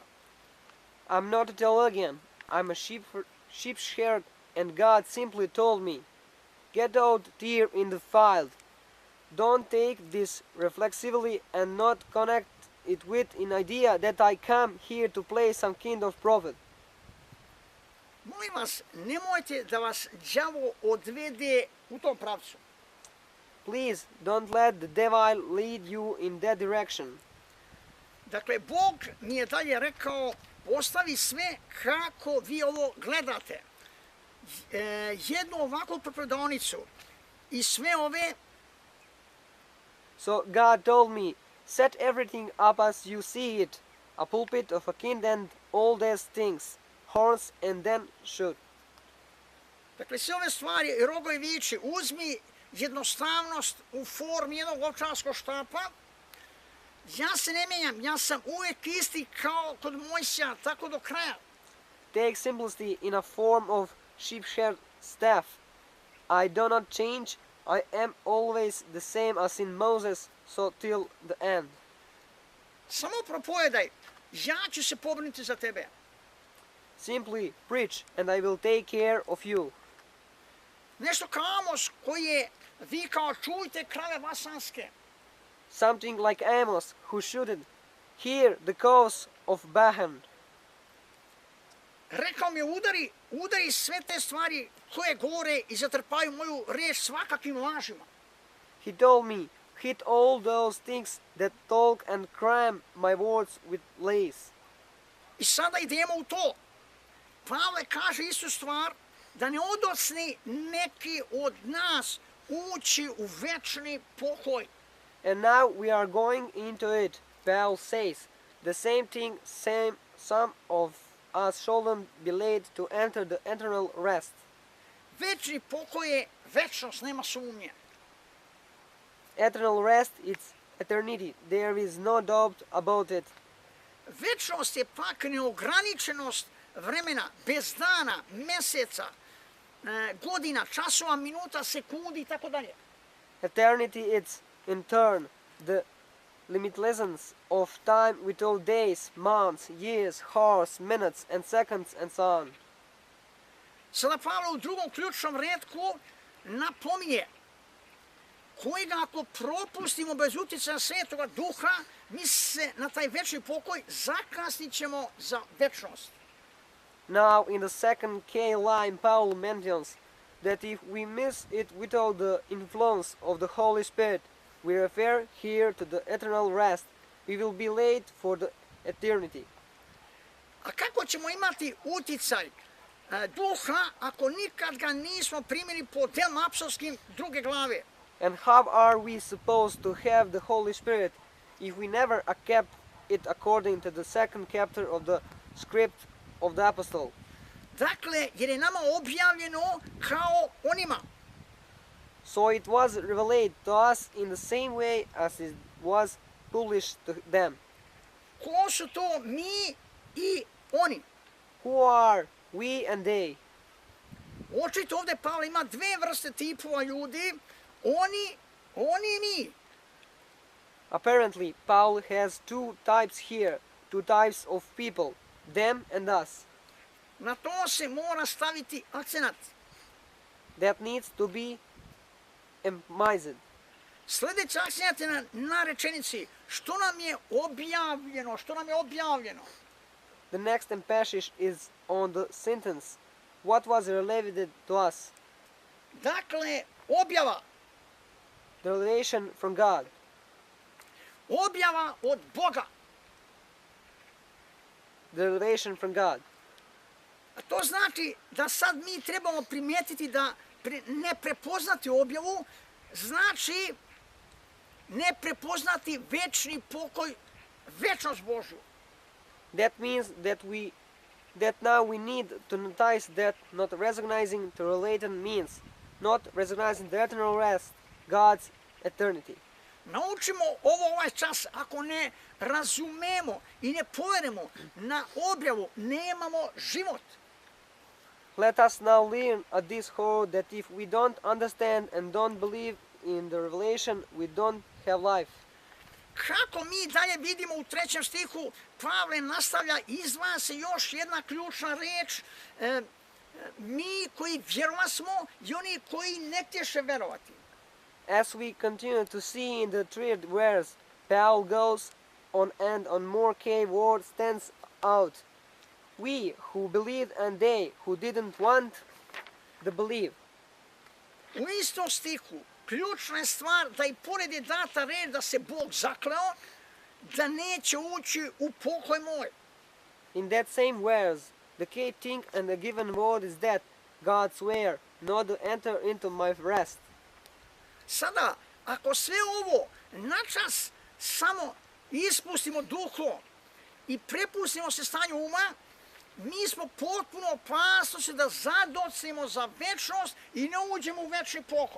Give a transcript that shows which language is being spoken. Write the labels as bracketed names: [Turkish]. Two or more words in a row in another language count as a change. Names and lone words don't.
[English] I'm not a theologian, I'm a sheep shepherd, and God simply told me, get out there in the field. Don't take this reflexively and not connect it with an idea that I come here to play some kind of prophet. [Serbian] Molim vas, nemojte da vas đavo odvede u tom pravcu. [English] Please don't let the devil lead you in that direction. [Serbian] Dakle, Bog mi je dalje rekao, ostavi sve kako vi ovo gledate. Jednu ovakvu predaonicu i sve ove. [English] So God told me, set everything up as you see it, a pulpit of a kind and all these things, horns and then shoot. [Serbian] Dakle, sve ove stvari, rogovi viči, uzmi jednostavnost u formi jednog ovčarskog štapa. Ja se ne menjam, ja sam uvijek isti kao kod Mojsija, tako do kraja. [English] Take simplicity in a form of sheep-shepherd staff. I do not change, I am always the same as in Moses, so till the end. [Serbian] Samo propovedaj, ja ću se pobrinuti za tebe. [English] Simply preach and I will take care of you. [Serbian] Nešto kao Amos koji je vikao, čujte krave vasanske. [English] Something like Amos who shouted, hear the cause of Bahan. [Serbian] Rekao mi je, udari sve te stvari koje govore i zatrpaju moju riječ svakakvim lažima. [English] He told me, hit all those things that talk and cram my words with lies. [Serbian] I sada idemo u to. Pavle kaže istu stvar, da ne odocni neki od nas ući u večni pokoj. [English] And now we are going into it. Paul says, the same thing, some of us shouldn't be late to enter the eternal rest. [Serbian] Večni pokoj je večnost, nema sumnje. [English] Eternal rest, it's eternity. There is no doubt about it. [Serbian] Večnost je pak neograničenost vremena, bez dana, meseca, godina, časova, minuta, sekundi i tako dalje. [English] Eternity, it's in turn the limitlessness of time with all days, months, years, hours, minutes, and seconds, and so on. [Serbian] Sada Pavle u drugom ključnom retku napominje kojega ako propustimo bez utjecaja Svetoga Duha, mi se na taj večni pokoj zakasnit ćemo za večnost. [English] Now, in the second K line, Paul mentions that if we miss it without the influence of the Holy Spirit, we refer here to the eternal rest. We will be late for the eternity. [Serbian] A kako ćemo imati utjecaj Duha ako nikad ga nismo primili po delima apostolskim druge glave? [English] And how are we supposed to have the Holy Spirit if we never kept it according to the second chapter of the script of the apostle? [Serbian] Dakle, jer je nama objavljeno kao onima. [English] So it was revealed to us in the same way as it was published to them. [Serbian] Ko su to mi i oni? [English] Who are we and they? [Serbian] Očito ovdje Pavle ima dve vrste tipova ljudi, oni i mi. [English] Apparently, Paul has two types here, two types of people, them and us. [Serbian] Na to se mora staviti akcenat. [English] That needs to be emphasized. [Serbian] Sljedeći akcenat je na rečenici što nam je objavljeno, što nam je objavljeno. [English] The next emphasis is on the sentence, what was revealed to us, [Serbian] Dakle, objava, [English] the revelation from God, [Serbian] objava od Boga. [English] the revelation from God. [Serbian] A to znači da sad mi trebamo primijetiti da ne prepoznati objavu, znači ne prepoznati večni pokoj, večnost Božju. [English] That means that now we need to notice that not recognizing the related means not recognizing the eternal rest, God's eternity. [Serbian] Naučimo ovo ovaj čas, ako ne razumemo i ne poverujemo na objavu, nemamo život. [English] Let us now learn at this whole that if we don't understand and don't believe in the revelation, we don't have life. [Serbian] Kako mi dalje vidimo u 3. stihu, Pavle nastavlja, izdvaja se još jedna ključna reč, mi koji vjerovasmo i oni koji ne htješe verovati. [English] As we continue to see in the third verse, Paul goes on and on more key word stands out. We who believed and they who didn't want to believe. [Serbian] U istom stihu, ključna je stvar da i pored je data reč da se Bog zakleo, da neće ući u pokoj moj. [English] In that same verse, the key thing and the given word is that God swear not to enter into my rest. [Serbian] Sada, ako sve ovo načas samo ispustimo duhom i prepustimo se stanju uma, mi smo potpuno opasnosti da zadocnimo za večnost i ne uđemo u večni pokoj.